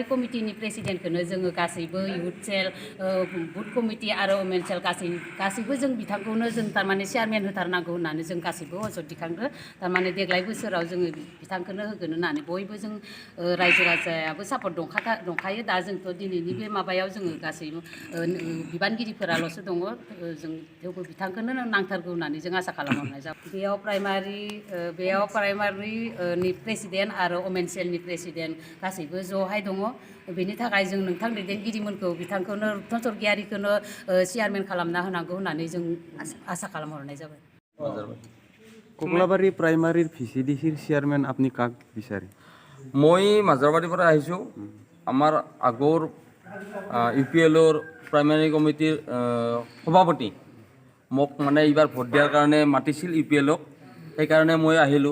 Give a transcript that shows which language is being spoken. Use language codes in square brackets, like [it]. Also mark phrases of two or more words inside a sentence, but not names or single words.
[brx] कमिटिनि प्रेसिडेन्टखौनो जोङो गासैबो [en] youth cell booth committee [brx] आरो [en] women cell [brx] गासैबो जों बिथांखौनो जों थारमाने चेयारमेन होथारनांगौ होननानै जों गासैबो अजद दिखांदो थारमाने देग्लाय बोसोराव जोङो बिथांखौनो होगोन होननानै बयबो जों रायजो राजायाबो सापर्ट दंखायो दा जोंथ' दिनैनि बे माबायाव जोङो गासैबो बिबानगिरिफोराल'सो दङ जों थेवबो बिथांखौनो नांथारगौ होननानै जों आसा खालामहरनाय जाबाय बेयाव प्राइमारिनि प्रेसिडेन्ट आरो [en] women cellनि [brx] प्रेसिडेन्ट गासैबो ज'हाय दङ बेनि थाखाय जों नोंथां दैदेनगिरिमोनखौ बिथांखौनो रुपन स्वर्गियारिखौनो चेयारमेन खालामना होनांगौ होननानै जों आसा खालामहरनाय जाबाय। [as] ককলাবাৰী প্ৰাইমাৰীৰ ভিচিডিচিৰ চেয়াৰমেন আপুনি কাক বিচাৰে? মই মাজাৰবাৰীৰ পৰা আহিছোঁ। আমাৰ আগৰ UPLৰ [en] primary committeeৰ [as] সভাপতি মোক মানে এইবাৰ ভোট দিয়াৰ কাৰণে মাতিছিল UPLক, সেইকাৰণে মই আহিলোঁ।